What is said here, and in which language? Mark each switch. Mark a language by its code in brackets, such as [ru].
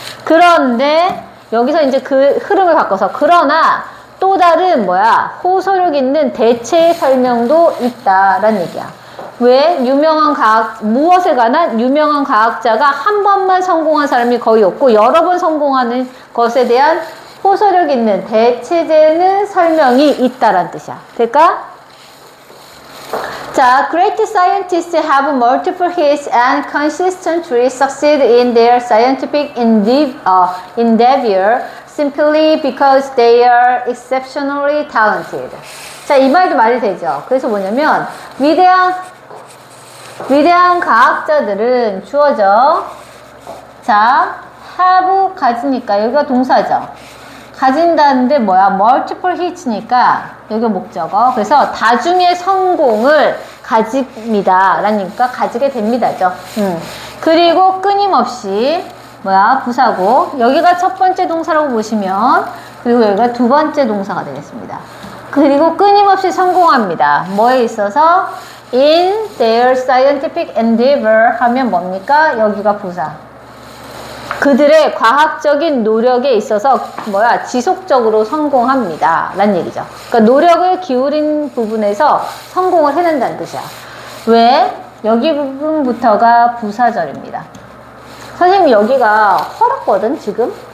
[ko] 그런데 여기서 이제 그 흐름을 바꿔서, 그러나 또 다른 호소력 있는 대체의 설명도 있다라는 얘기야. 왜? 무엇에 관한 유명한 과학자가 한 번만 성공한 사람이 거의 없고, 여러 번 성공하는 것에 대한 호소력 있는 대체되는 설명이 있다라는 뜻이야. 될까? [en] 자, great scientists have multiple hits and consistently succeed in their scientific endeavor simply because they are exceptionally talented. [ko] 자, 이 말도 말이 되죠. 그래서 뭐냐면 위대한 과학자들은 주어져. 자, have 가지니까 여기가 동사죠. 가진다는데 [en] multiple hits [ko] 니까 여기 목적어. 그래서 다중의 성공을 가집니다 라니까 가지게 됩니다죠. 그리고 끊임없이 뭐야? 부사고 여기가 첫 번째 동사라고 보시면 그리고 여기가 두 번째 동사가 되겠습니다. 그리고 끊임없이 성공합니다. 뭐에 있어서? [en] In their scientific endeavor [ko] 하면 뭡니까? 여기가 부사. 그들의 과학적인 노력에 있어서 뭐야? 지속적으로 성공합니다. 라는 얘기죠. 그러니까 노력을 기울인 부분에서 성공을 해낸다는 뜻이야. 왜? 여기 부분부터가 부사절입니다. 선생님 여기가 헐었거든 지금.